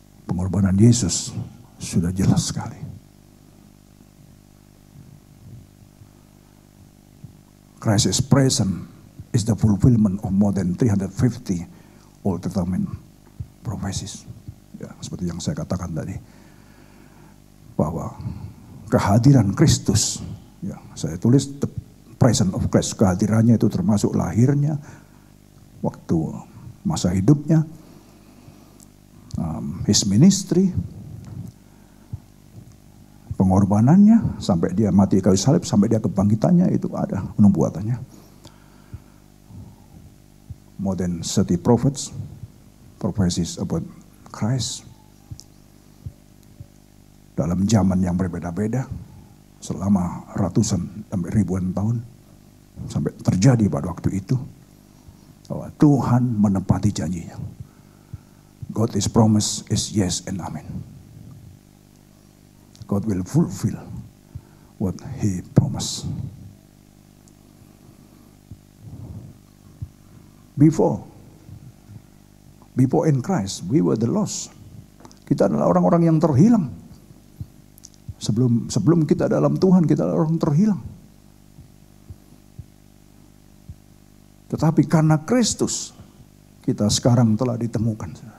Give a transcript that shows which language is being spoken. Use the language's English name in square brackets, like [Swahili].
[Indonesian] Pengorbanan Yesus sudah jelas sekali. [English] Christ is present is the fulfillment of more than 350 Old Testament prophecies. [Indonesian] Ya, seperti yang saya katakan tadi. Bahwa kehadiran Kristus, ya, saya tulis [English] the presence of Christ, [Indonesian] kehadirannya itu termasuk lahirnya, waktu masa hidupnya, [English] His ministry, [Indonesian] pengorbanannya, sampai Dia mati kayu salib, sampai Dia kebangkitannya, itu ada nubuatannya. [English] More than 30 prophets, prophecies about Christ. [Indonesian] Dalam zaman yang berbeda-beda, selama ratusan sampai ribuan tahun, sampai terjadi pada waktu itu, bahwa Tuhan menepati janjinya. [English] God is promise is yes and amen. God will fulfill what He promised. Before in Christ, we were the lost. [Indonesian] Kita adalah orang-orang yang terhilang. Sebelum kita dalam Tuhan, kita adalah orang terhilang. Tetapi karena Kristus, kita sekarang telah ditemukan.